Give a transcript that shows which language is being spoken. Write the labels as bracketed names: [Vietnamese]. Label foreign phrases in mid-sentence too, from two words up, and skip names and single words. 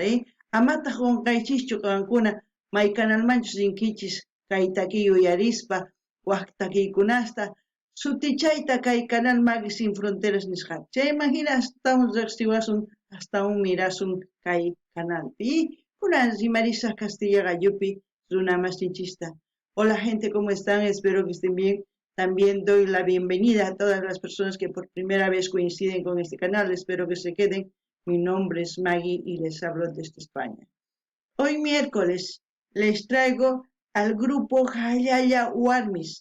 [Quechua] Amataq qunqaychischu qankuna may canalmanchus rinkichis kay takiy uyarispa waq takiykunasta sutichayta kay canal Magui Sin Fronteras nisqa. Chayman hina astawan riqsiwasun, astawan mirasun kay canalpi. Kunan rimarisaq Castilla Gallupi runa masinchista. [Spanish] Hola gente, ¿cómo están? Espero que estén bien. También doy la bienvenida a todas las personas que por primera vez coinciden con este canal. Espero que se queden. Mi nombre es Maggie y les hablo desde España. Hoy miércoles les traigo al grupo Hallalla Warmis.